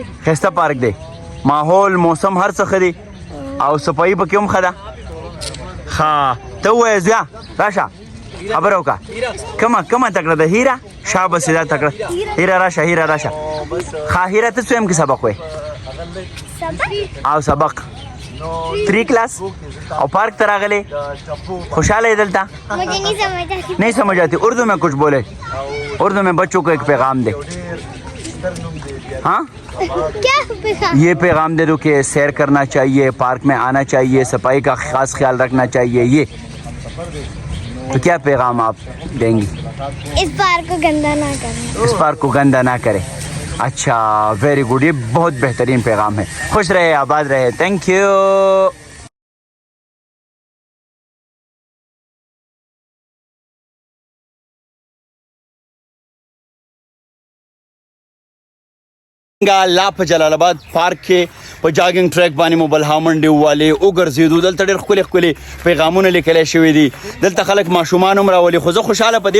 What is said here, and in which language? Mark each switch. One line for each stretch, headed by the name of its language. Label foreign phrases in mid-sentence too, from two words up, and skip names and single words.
Pashto: ښایسته پارک دی ماحول موسم هر څه ښه دی او صفایي پکې هم ښه ده ښه ته ووایه زویا راشه خبره وکړه کومه تکړه ده هیره شابسې دا تکړه هیره راشه ښه هیره ته څویم کې سبق وایې او سبق 3 کلاس او پارک ته راغلے
Urdu: خوشحال ہے
Pashto: دلتا
Urdu: مجھے نہیں سمجھ آتی اردو میں کچھ بولے اردو میں بچوں کو ایک پیغام دے ہاں کیا پیغام یہ پیغام دے دو کہ سیر کرنا چاہیے پارک میں آنا چاہیے صفائی کا خاص خیال رکھنا چاہیے یہ تو کیا پیغام آپ دیں گی اس پارک کو گندا نہ کریں اس پارک کو گندا نہ کرے اچھا
English: very good
Urdu: یہ بہت بہترین پیغام ہے خوش رہے آباد رہے
English: thank you
Pashto: لا په جلال آباد پارک کې په جاګینګ ټریک باندې مو بلها منډې ووالې وګرځېدو دلته ډېر ښکلي پیغامونه لیکلی شوي دي دلته خلک ماشومان هم راولي خو زه خوشحاله په دې